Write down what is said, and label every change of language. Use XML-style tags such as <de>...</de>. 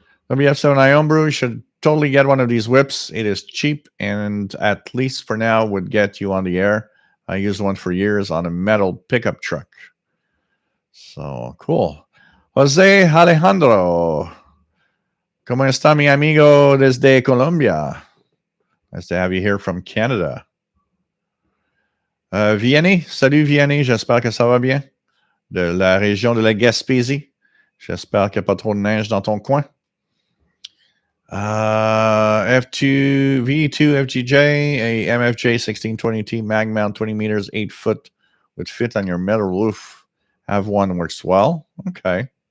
<en>WF7 Ion Brew should totally get one of these whips. It is cheap, and at least for now would get you on the air. I used one for years on a metal pickup truck. So cool.</en> <es>Jose Alejandro, ¿cómo está mi amigo desde Colombia?</es> <en>Nice to have you here from Canada.</en> <fr>Vianney, salut Vianney, j'espère que ça va bien. De la région de la Gaspésie. J'espère qu'il n'y a pas trop de neige dans ton coin.</fr> <en>V2 FGJ, a MFJ 1620T mag mount, 20 meters, 8 foot, would fit on your metal roof. Have one, works well. Okay.</en>